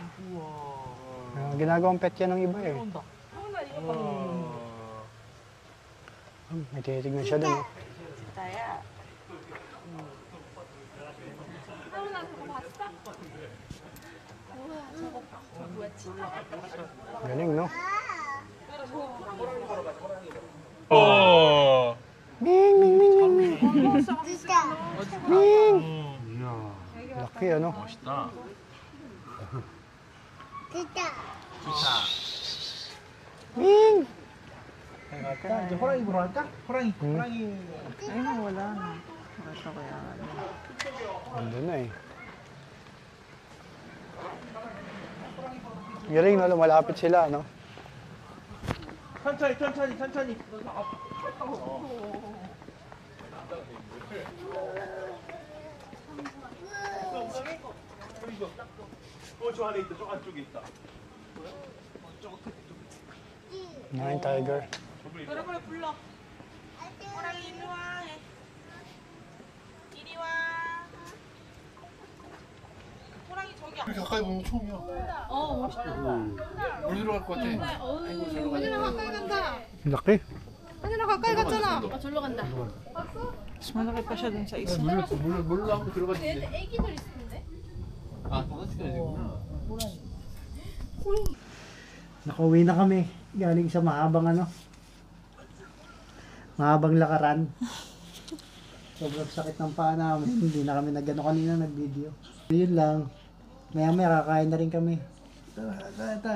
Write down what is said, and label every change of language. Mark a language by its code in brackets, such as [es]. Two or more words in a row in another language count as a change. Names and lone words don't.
[tl] Ginagawang pet yan ng iba eh. May tinitignan siya dun. Galing, no? Oh. Ming, ming, ming, ming, ming. Ming! Laki, ano? [ko] 멋있다. [tl] Ming! [ko] 이제 호랑이 보러 갈까? 호랑이. [tl] Ayun, wala na. Ito kaya. Andun na eh. Galing, no? Lumalapit sila, no? [ko] 천천히. 저 안에 있다. 저 안쪽에 있다. [en] Nine tiger. [ko] 그래 불러. 호랑이 이리 와. 이리 와. 호랑이 저기. 이렇게 가까이 보면 처음이야. 물 들어갈 것 같아. 현진아 가까이 간다. [tl] Laki. [ko] 현진아 가까이 갔잖아. 절로 간다. [tl] Mas malaki pa siya dun sa isa. [ko] 물로 한번 들어갔지. 애기들 있을 텐데. 아, 5시까지 되구나. [tl] Nakauwi na kami. Galing sa mahabang mahabang lakaran. Sobrang sakit ng paa namin. Hindi na kami kanina nag-video. Yun lang. Maya kakain na rin kami. Tayo.